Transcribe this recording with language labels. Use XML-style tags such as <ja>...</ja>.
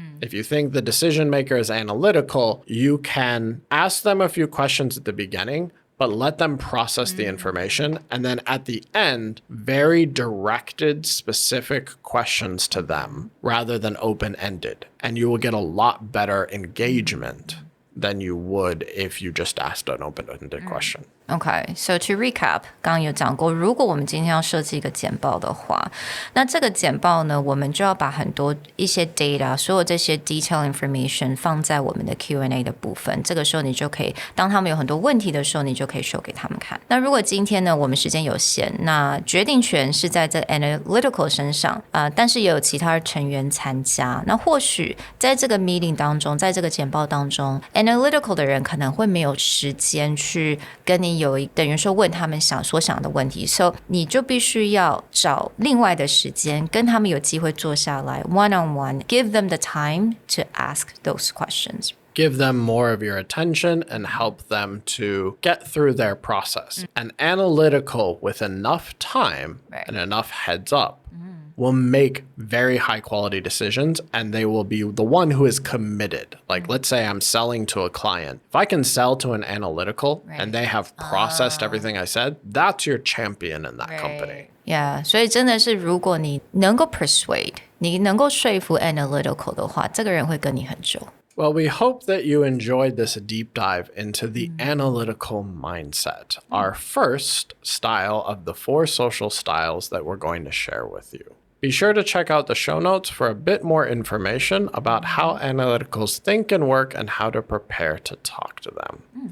<en>If you think the decision maker is analytical, you can ask them a few questions at the beginning, but let them process the information. And then at the end, very directed, specific questions to them rather than open-ended. And you will get a lot better engagement than you would if you just asked an open-ended question. Okay, so to recap,</en> <zh>刚刚有讲过，如果我们今天要设计一个简报的话，那这个简报呢，我们就要把很多一些 data， 所有这些 detail information 放在我们的 Q&A 的部分。这个时候你就可以，当他们有很多问题的时候，你就可以 show 给他们看。那如果今天呢，我们时间有限，那决定权是在这 analytical 身上，但是也有其他成员参加。那或许在这个 meeting 当中，在这个简报当中 ，analytical 的人可能会没有时间去跟你等于说问他们所想的问题 so 你就必须要找另外的时间跟他们有机会坐下来</zh> <en>one-on-one give them the time to ask those questions give them more of your attention and help them to get through their process. And analytical with enough time and enough heads up will make very high quality decisions, and they will be the one who is committed. Like, let's say I'm selling to a client. If I can sell to an analytical and they have processed everything I said, that's your champion in that company.</en> <zh>Yeah, 所以真的是如果你能够 persuade, 你能够说服 analytical 的话，这个人会跟你很久。</zh> <en>Well, we hope that you enjoyed this deep dive into the analytical mindset, our first style of the 4 social styles that we're going to share with you. Be sure to check out the show notes for a bit more information about how analyticals think and work and how to prepare to talk to them.</en>